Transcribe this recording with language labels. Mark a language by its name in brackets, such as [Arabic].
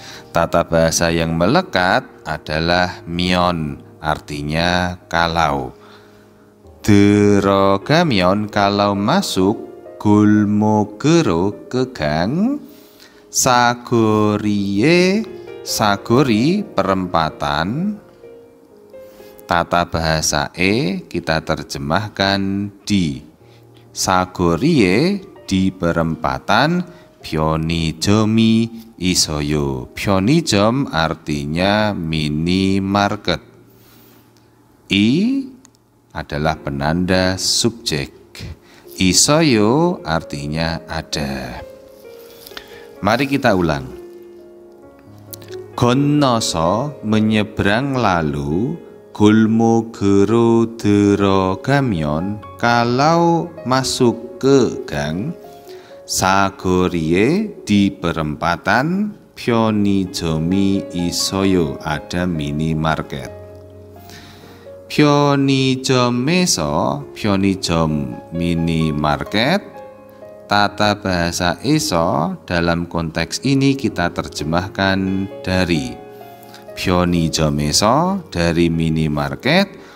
[Indonesian] Tata bahasa yang melekat adalah 면 artinya kalau. 들어가면 kalau masuk. 골목으로 ke gang. 사거리에 사거리 perempatan. Tata bahasa kita terjemahkan di. 사거리에 di perempatan. [Korean] 편의점이 있어요. [Indonesian] 편의점 artinya minimarket. I adalah penanda subjek. 있어요 artinya ada. Mari kita ulang. 건너서 menyeberang lalu. [Korean] 골목으로 들어가면 [Indonesian] kalau masuk ke gang. 사거리에 di perempatan. [Korean] 편의점이 있어요 [Indonesian] ada minimarket. [Korean] 편의점에서 편의점 minimarket. [Indonesian] Tata bahasa eso dalam konteks ini kita terjemahkan dari 편의점에서 dari minimarket.